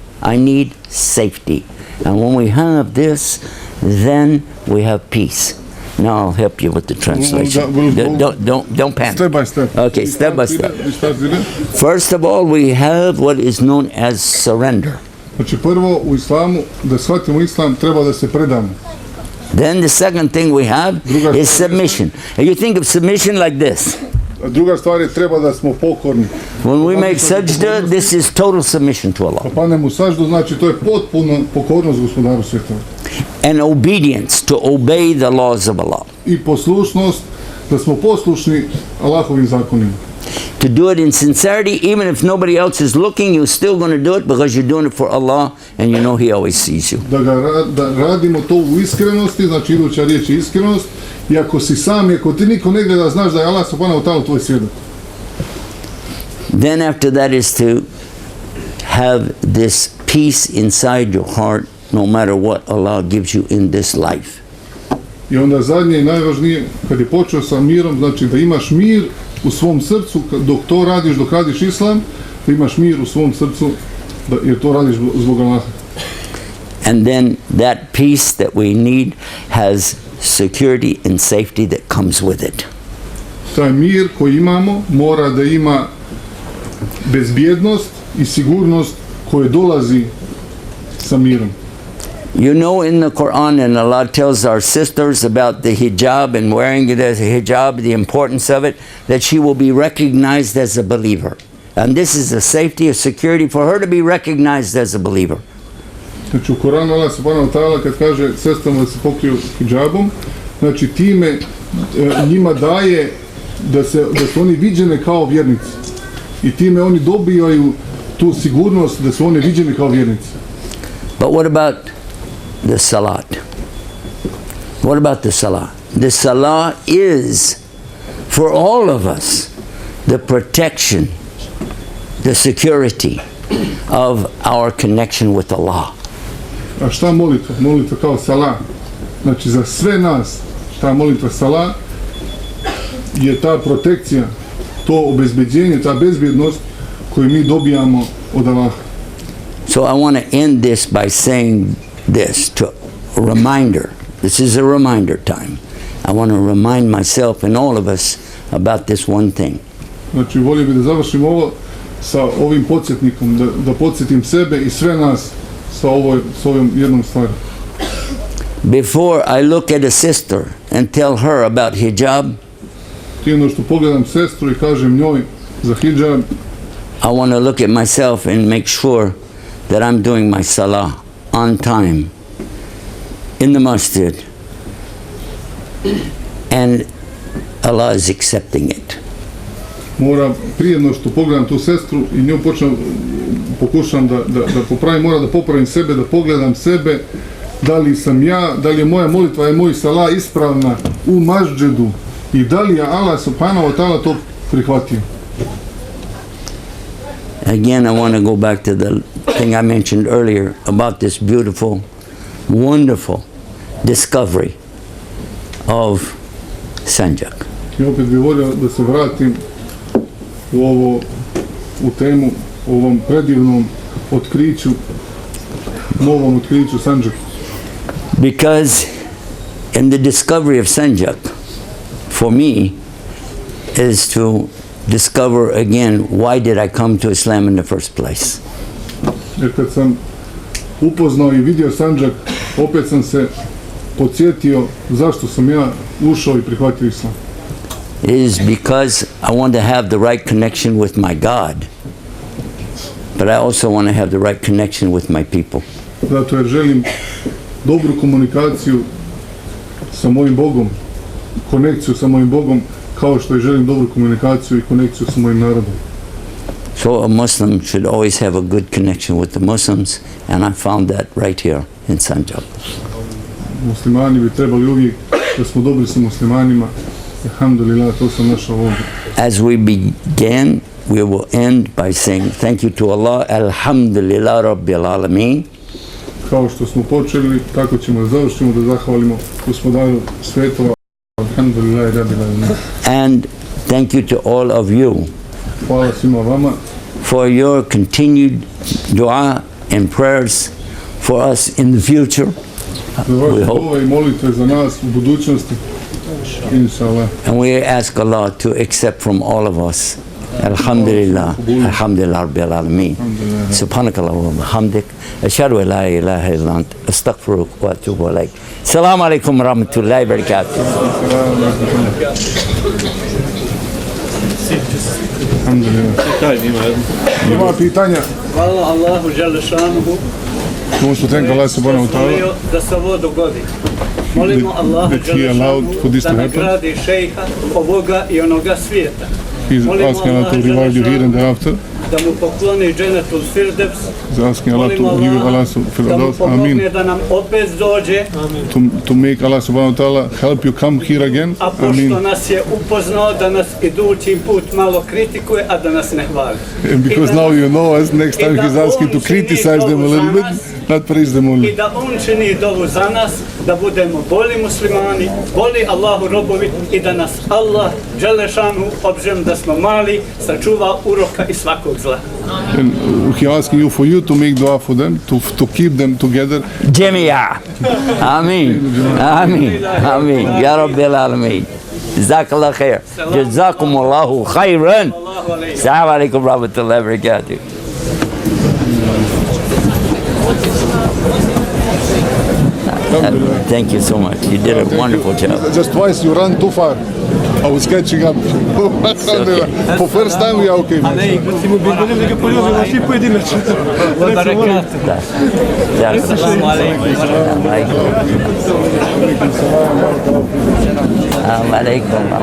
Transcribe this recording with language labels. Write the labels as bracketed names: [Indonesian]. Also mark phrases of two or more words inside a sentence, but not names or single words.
[English] I need safety. And when we have this, then we have peace. Now I'll help you with the translation. Don't panic. Step by step. Okay, step by step. First of all, we have what is known as surrender. [Bosnian] Znači prvo u islamu, da shvatimo islam, treba da se predamo. [English] Then the second thing we have is submission. And you think of submission like this. [Bosnian] Druga stvar je treba da smo pokorni. [English] When we make sajda, this is total submission to Allah. [Bosnian] Padnemo u saždu, znači to je potpuno pokornost gospodaru svjetova. [English] And obedience, to obey the laws of Allah. [Bosnian] I poslušnost, da smo poslušni Allahovim zakonima. [English] To do it in sincerity, even if nobody else is looking, you're still going to do it because you're doing it for Allah and you know He always sees you. [Bosnian] Da radimo to u iskrenosti, znači iduća riječ je iskrenost, i ako si sam, ako ti niko ne gleda, znaš da je Allah [Arabic] سبحانه وتعالى [Bosnian] tvoj svjedok. [English] Then after that is to have this peace inside your heart, no matter what Allah gives you in this life. [Bosnian] I onda zadnje i najvažnije, kad je počeo sa mirom, znači da imaš mir u svom srcu, dok to radiš, dok radiš islam, da imaš mir u svom srcu, jer to radiš zbog Allaha. [English] And then that peace that we need has security and safety that comes with it. [Bosnian] Taj mir koji imamo mora da ima bezbjednost i sigurnost koje dolazi sa mirom. [English] You know, in the Quran, and Allah tells our sisters about the hijab and wearing it as a hijab, the importance of it, that she will be recognized as a believer. And this is a safety, a security for her to be recognized as a believer. [Bosnian] Znači u Koranu Allah [Arabic] سبحانه وتعالى [Bosnian] kad kaže sestrama da se pokriju hijabom, znači time njima daje da su oni viđene kao vjernici. I time oni dobijaju tu sigurnost da su oni viđeni kao vjernici. [English] But what about the salat? What about the salah? The salah is, for all of us, the protection, the security of our connection with Allah. [Bosnian] A šta molitva? Molitva kao salah. Znači za sve nas ta molitva salah je ta protekcija, to obezbeđenje, ta bezbjednost koju mi dobijamo od Allaha. [English] So I want to end this by saying this, to a reminder. This is a reminder time. I want to remind myself and all of us about this one thing. [Bosnian] Znači volio bih da završim ovo sa ovim podsjetnikom, da podsjetim sebe i sve nas sa ovom jednom stvari. [English] Before I look at a sister and tell her about hijab, [Bosnian] Prije što pogledam sestru i kažem njoj za hijab, [English] I want to look at myself and make sure that I'm doing my salah on time in the masjid, and Allah is accepting it. [Bosnian] Mora prije što pogledam tu sestru i nju pokušam da popravim, mora da popravim sebe, da pogledam sebe, da li sam ja, da li je moja molitva i moj salah ispravna u masdžidu i da li je Allah [Arabic] سبحانه وتعالى [Bosnian] to prihvatio. [English] Again, I want to go back to the thing I mentioned earlier about this beautiful, wonderful discovery of Sandžak. [Bosnian] I opet bih volio da se vratim u temu, o ovom predivnom otkriću, novom otkriću Sandžaka. [English] Because in the discovery of Sandžak, for me, is to discover again, why did I come to Islam in the first place? [Bosnian] Jer kad sam upoznao i vidio Sandžak, opet sam se podsjetio zašto sam ja ušao i prihvatio Islam. [English] It is because I want to have the right connection with my God, but I also want to have the right connection with my people. [Bosnian] Zato jer želim dobru komunikaciju sa mojim Bogom, konekciju sa mojim Bogom, kao što i želim dobru komunikaciju i konekciju sa mojim narodom. [English] So a Muslim should always have a good connection with the Muslims, and I found that right here in Sandžak. [Bosnian] Muslimani bi trebali uvijek da smo dobri sa muslimanima. Alhamdulillah, to sam našao ovdje. [English] As we began, we will end by saying thank you to Allah, [Arabic] الحمد لله رب العالمين. [Bosnian] Kao što smo počeli, tako ćemo završiti, da zahvalimo Gospodaru svetova, [Arabic] الحمد لله رب العالمين. [English] And thank you to all of you [Bosnian] Hvala svima vama [English] for your continued dua and prayers for us in the future. [Bosnian] za vaše dove i molitve za nas u budućnosti. [English] Inshallah. And we ask Allah to accept from all of us. [Arabic] الحمد لله، الحمد لله رب العالمين. سبحانك اللهم وبحمدك. أشهد أن لا إله إلا أنت. أستغفرك وأتوب إليك. السلام عليكم ورحمة الله وبركاته. Alhamdulillah. [Bosnian] Ima pitanja? Hvala [Arabic] الله جل شأنه [Bosnian] Možete tenka Allah [Arabic] سبحانه وتعالى [Bosnian] da se ovo dogodi. Molimo Allahu [English] that he allowed for this [Bosnian] da [English] to happen. [Bosnian] nagradi šejha ovoga i onoga svijeta. [English] He's asking Allah to reward you here and thereafter. [Bosnian] Da mu pokloni dženetul firdevs. [English] He's asking Allah to give you Allah [Bosnian] da mu [English] firdaus. Amin. [Bosnian] pomogne da nam opet dođe. [English] To make Allah [Arabic] سبحانه وتعالى [English] help you come here again. [Bosnian] A pošto Amin. nas je upoznao da nas idući put malo kritikuje, a da nas ne hvali. [English] And because now you know us, next time he's asking to criticize them a little bit, not praise them [Bosnian] I [English] only. [Bosnian] da on čini dovu za nas, da budemo bolji muslimani, bolji Allahu robovi i da nas [Arabic] الله جل شأنه, [Bosnian] obzirom da smo mali, sačuva uroka i svakog zla. [English] And he asking you for you to make dua for them, to keep them together. [Arabic] جامعة. آمين. آمين. آمين. يا رب العالمين. جزاك الله خير. جزاكم الله خيرا. السلام عليكم ورحمة الله وبركاته. [English] Thank you so much. You did a wonderful job. Just twice you ran too far. I was catching up. For first time we are okay. [Arabic] السلام عليكم.